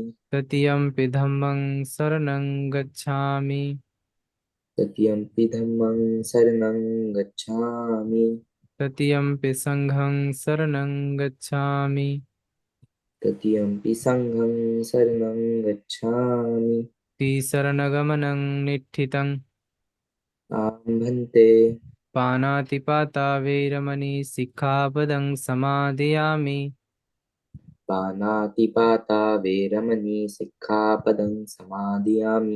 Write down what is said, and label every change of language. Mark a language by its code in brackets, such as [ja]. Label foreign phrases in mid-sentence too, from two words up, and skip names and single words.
[pi] तृतीयम्पि धम्मं शरणं गच्छामि। तृतीयम्पि धम्मं शरणं गच्छामि। तृतीयम्पि संघं शरणं गच्छामि। तृतीयम्पि संघं शरणं गच्छामि। तिसरणगमनं निठ्ठितं। आं भन्ते। पानातिपाता वैरमणि सिक्खापदं समादयामि। पानातिपाता वेरमणि सिक्खापदं समादियामि।